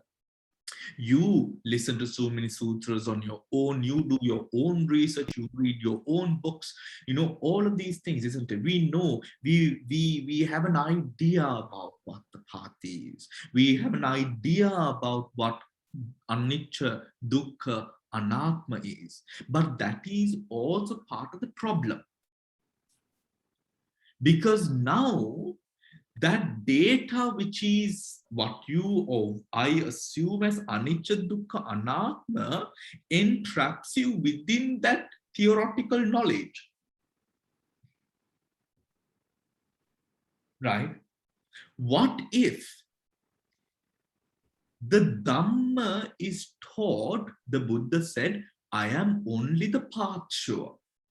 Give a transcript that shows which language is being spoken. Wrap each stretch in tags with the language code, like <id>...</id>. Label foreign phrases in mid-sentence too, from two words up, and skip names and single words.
<en>You listen to so many sutras on your own, you do your own research, you read your own books, you know, all of these things, isn't it? We know, we have an idea about what the path is. We have an idea about what</en> <pi>anicca, dukkha, anatma</pi> <en>is. But that is also part of the problem. Because now, that data, which is what you or I assume as</en> <pi>anicca, dukkha, anatma,</pi> <en>entraps you within that theoretical knowledge. Right? What if the Dhamma is taught, the Buddha said, I am only the path sure.</en>